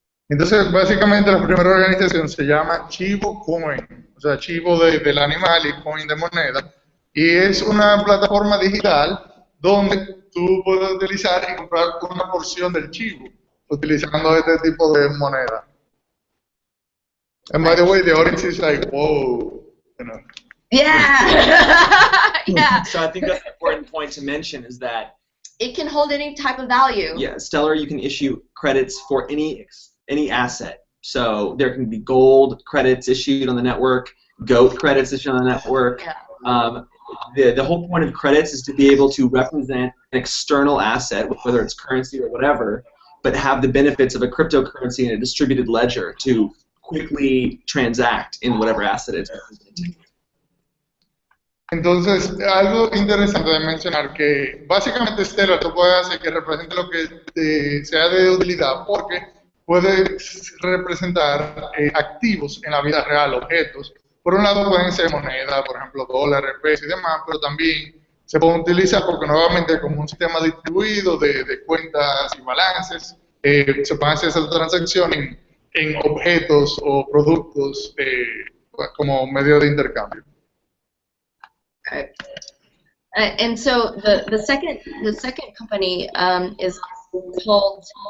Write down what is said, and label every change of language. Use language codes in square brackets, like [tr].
[es] Entonces, básicamente la primera organización se llama Chivo Coin, o sea, chivo del animal y coin de moneda, y es una plataforma digital donde tú puedes utilizar y comprar una porción del chivo utilizando este tipo de moneda. [en] And by the way, the audience is like, whoa, you know. Yeah. Yeah. So I think that's an important point to mention is that it can hold any type of value. Yeah, Stellar, you can issue credits for any asset. So there can be gold credits issued on the network, goat credits issued on the network. Yeah. The whole point of credits is to be able to represent an external asset, whether it's currency or whatever, but have the benefits of a cryptocurrency and a distributed ledger to quickly transact in whatever asset it's representing. [es] Entonces, algo interesante de mencionar que básicamente Stellar tú puedes hacer que represente lo que sea de utilidad porque puede representar activos en la vida real, objetos. Por un lado pueden ser moneda, por ejemplo dólares, pesos y demás, pero también se pueden utilizar porque nuevamente como un sistema distribuido de cuentas y balances, se pueden hacer esa transacción en objetos o productos como medio de intercambio. [en] Okay. And so the second company is called